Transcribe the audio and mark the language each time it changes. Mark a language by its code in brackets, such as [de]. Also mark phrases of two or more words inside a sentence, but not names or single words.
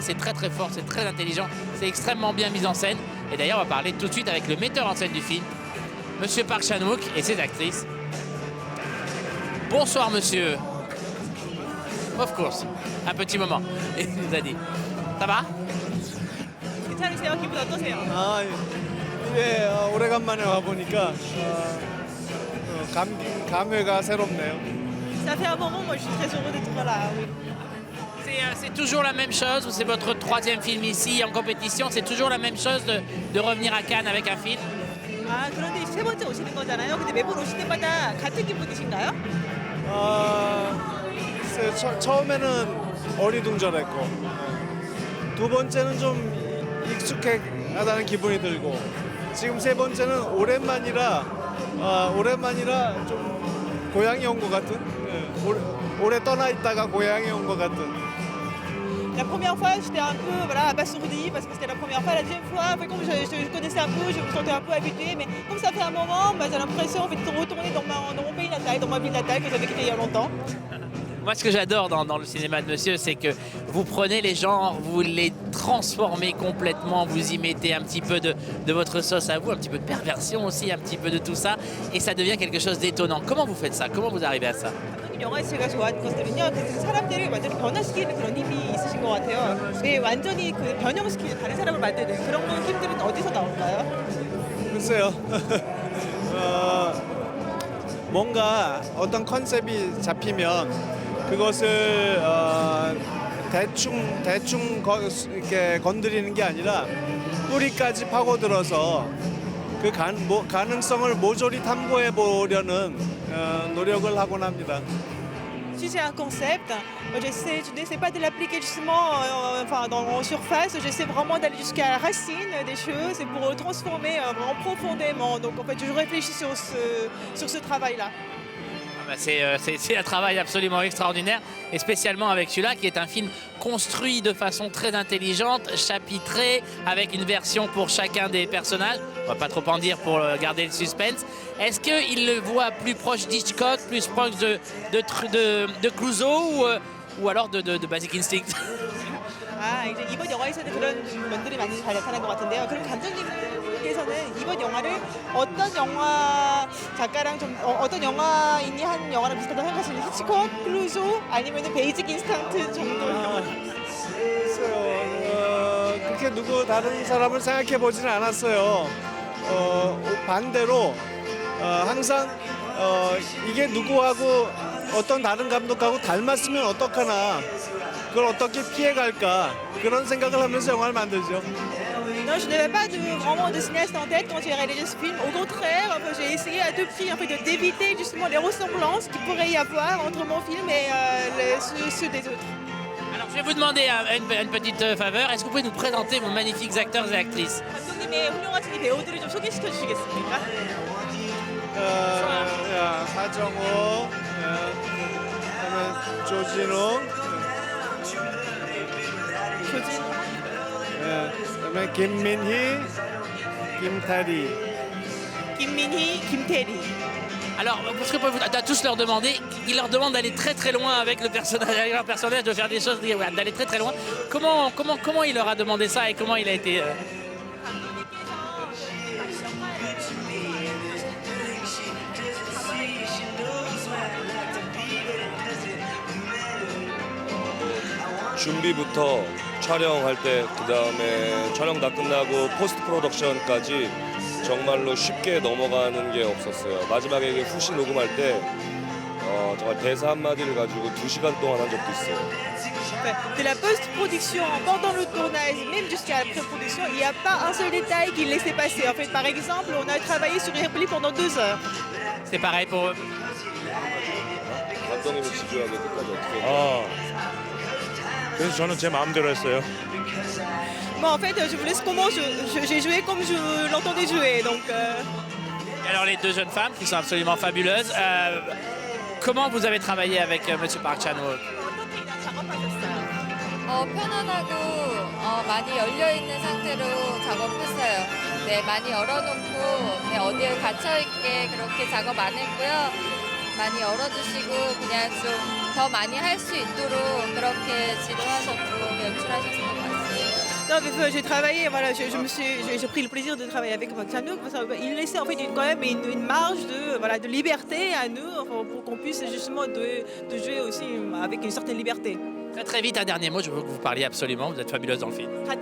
[fr] C'est très très fort, c'est très intelligent, c'est extrêmement bien mis en scène. Et d'ailleurs, on va parler tout de suite avec le metteur en scène du film, Monsieur Park Chan-wook et ses actrices. Bonsoir monsieur. [en] Of course. [fr] Un petit moment. Et il nous a dit. Ça va? [ko] 괜찮으세요? 기분 어떠세요? 아, 이제 오래간만에 와보니까 감회가 새롭네요. [fr] Ça fait un moment, moi je suis très heureux d'être là. Oui. C'est toujours la même chose, ou c'est votre troisième film ici en compétition, c'est toujours la même chose de revenir à Cannes avec un film? [ko] 아 그런데 세 번째 오시는 거잖아요. 근데 매번 오실 때마다 같은 기분이신가요? 글쎄, 처음에는 어리둥절했고 두 번째는 좀 하다는 기분이 들고 지금 세 번째는 오랜만이라 좀 고향에 온 것 같은 오래 떠나 있다가 고향에 온 것 같은. [fr] La première fois, j'étais un peu voilà, abasourdie parce que c'était la première fois. La deuxième fois, comme je connaissais un peu, je me sentais un peu habituée. Mais comme ça fait un moment, j'ai l'impression en fait, de retourner dans mon pays natal, dans ma ville natale que j'avais quittée il y a longtemps. Moi, ce que j'adore dans le cinéma de monsieur, c'est que vous prenez les gens, vous les transformez complètement, vous y mettez un petit peu de votre sauce à vous, un petit peu de perversion aussi, un petit peu de tout ça, et ça devient quelque chose d'étonnant. Comment vous faites ça? Comment vous arrivez à ça? [ko] 영화에 제가 좋아하는 것들은요, 그 사람들을 완전히 변화시키는 그런 힘이 있으신 것 같아요. 네, 완전히 그 변형시키는 다른 사람을 만드는 그런 힘들은 어디서 나올까요? 글쎄요. 뭔가 어떤 컨셉이 잡히면 그것을 대충 이렇게 건드리는 게 아니라 뿌리까지 파고들어서 그 가능성을 모조리 탐구해 보려는 노력을 하곤 합니다. [fr] Si j'ai un concept, je n'essaie pas de l'appliquer justement en surface, j'essaie vraiment d'aller jusqu'à la racine des choses et pour le transformer vraiment profondément. Donc en fait, je réfléchis sur ce travail-là. C'est un travail absolument extraordinaire, et spécialement avec celui-là qui est un film construit de façon très intelligente, chapitré, avec une version pour chacun des personnages. On va pas trop en dire pour garder le suspense. Est-ce qu'il le voit plus proche d'Hitchcock, plus proche de Clouseau ou alors de Basic Instinct? [ko] 이제 이번 영화에서는 그런 면들이 많이 잘 나타난 것 같은데요. 그럼 감독님께서는 이번 영화를 어떤 영화 작가랑 좀 어떤 영화인이 한 영화랑 비슷하다고 생각하시는 히치콕, 클루소 아니면은 베이직 인스턴트 정도? 글쎄요. 그렇게 누구 다른 사람을 생각해 보지는 않았어요. 반대로 항상 이게 누구하고 어떤 다른 감독하고 닮았으면 어떡하나. 그걸 어떻게 피해갈까 그런 생각을 하면서 영화를 만들죠. [fr] Non, je n'avais pas vraiment de cinéaste en tête quand j'ai réalisé ce film. Au contraire, j'ai essayé à tout prix d'éviter justement les ressemblances qu'il pourrait y avoir entre mon film et ceux des autres. Alors, je vais vous demander une petite faveur. Est-ce que vous pouvez nous présenter vos magnifiques acteurs et actrices? [ko] 감독님의 훌륭하신 이 배우들을 좀 소개시켜 주시겠습니까? 하정우, 그다음에 조진웅, 그다음에 김민희, 김태리. 김민희, 김태리. [fr] Alors, parce que à tous leur demander, ils leur demandent d'aller très très loin avec le personnage, avec leur personnage, de faire des choses, d'aller très très loin. Comment il leur a demandé ça et comment il a été [ko] 준비부터 촬영할 때, 그 다음에 촬영 다 끝나고 포스트 프로덕션까지 정말로 쉽게 넘어가는 게 없었어요. 마지막에 이게 후시 녹음할 때 정말 대사 한마디를 가지고 2시간 동안 한 적도 있어요. [fr] De la post-production pendant le tournage, même jusqu'à la pré-production, il n'y a pas un seul détail qu'il laissait passer. En fait, par exemple, on a travaillé sur les répliques pendant 2 heures. C'est pareil pour eux. [ko] 감독님이 지주하게 끝까지 어떻게 해요? 그래서 저는 제 마음대로 했어요. [fr] Bon, en fait, je vous laisse comment j'ai joué comme je l'entendais jouer. Donc, Et alors les deux jeunes femmes qui sont absolument fabuleuses. Comment vous avez travaillé avec Monsieur Park Chan-wook? [ko] 편안하고 많이 열려 있는 상태로 작업했어요. 네, 많이 열어놓고 네, 어디에 갇혀 있게 그렇게 작업 안 했고요. 많이 열어주시고 그냥 좀 더 많이 할 수 있도록 그렇게 지도하셨고 연출하셨던 것 같습니다. [fr] non, mais j'ai travaillé, voilà, j'ai pris le plaisir de travailler avec Park Chan-wook parce qu'il laissait en fait quand même une marge de liberté à nous pour qu'on puisse justement de jouer aussi avec une certaine liberté. Très très vite, un dernier mot, je veux que vous parliez absolument, vous êtes fabuleuse dans le film.